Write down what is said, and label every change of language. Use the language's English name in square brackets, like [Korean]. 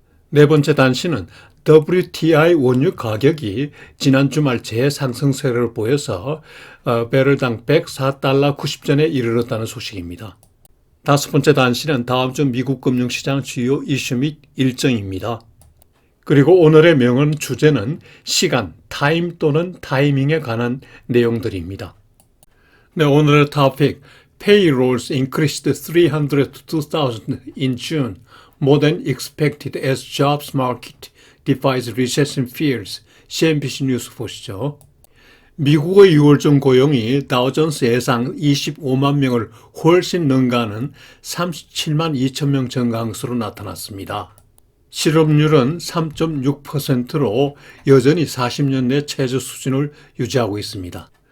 [Korean] 네 번째 단신은 WTI 원유 가격이 지난 주말 재상승세를 보여서 배럴당 104달러 90전에 이르렀다는 소식입니다. 다섯 번째 단신은 다음 주 미국 금융시장 주요 이슈 및 일정입니다. 그리고 오늘의 명언 주제는 시간, 타임 또는 타이밍에 관한 내용들입니다. 네, 오늘의 토픽, [English] Payrolls increased 302,000 in June, more than expected as jobs market defies recession fears. [Korean] CNBC 뉴스 보시죠. 미국의 6월중 고용이 다우존스 예상 25만 명을 훨씬 능가하는 37만 2천 명 증가한 것으로 나타났습니다. 실업률은 3.6%로 여전히 40년 내 최저 수준을 유지하고 있습니다.